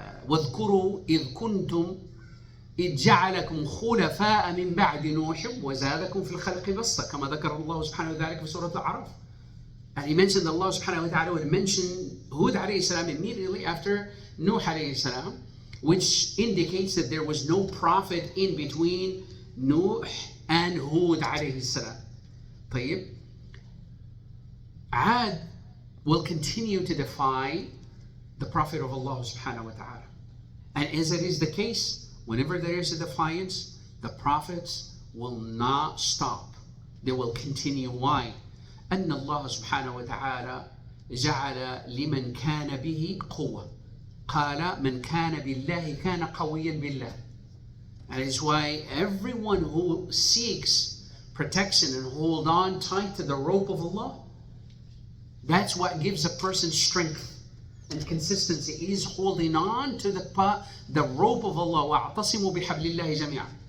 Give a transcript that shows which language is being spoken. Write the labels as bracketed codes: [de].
[ar] واذكروا إذ كنتم إذ جعلكم خلفاء من بعد نوح وزادكم في الخلق بسطة كما ذكر الله سبحانه وتعالى في سورة الأعراف. [en] And he mentioned Allah subhanahu wa ta'ala would mention Hud alayhi salam immediately after Nuh alayhi salam, which indicates that there was no prophet in between Nuh and Hud alayhi salam. طيب. Ad will continue to defy the Prophet of Allah subhanahu wa ta'ala. And as it is the case, whenever there is a defiance, the prophets will not stop. They will continue. Why? [ar] أن الله سبحانه وتعالى جعل لمن كان به قوة. قال من كان بالله كان قويا بالله. [en] That is why everyone who seeks protection and hold on tight to the rope of Allah, that's what gives a person strength and consistency. It is holding on to the rope of Allah. [ar] وَاعْتَصِمُوا بِحَبْلِ اللَّهِ جَمِيعًا.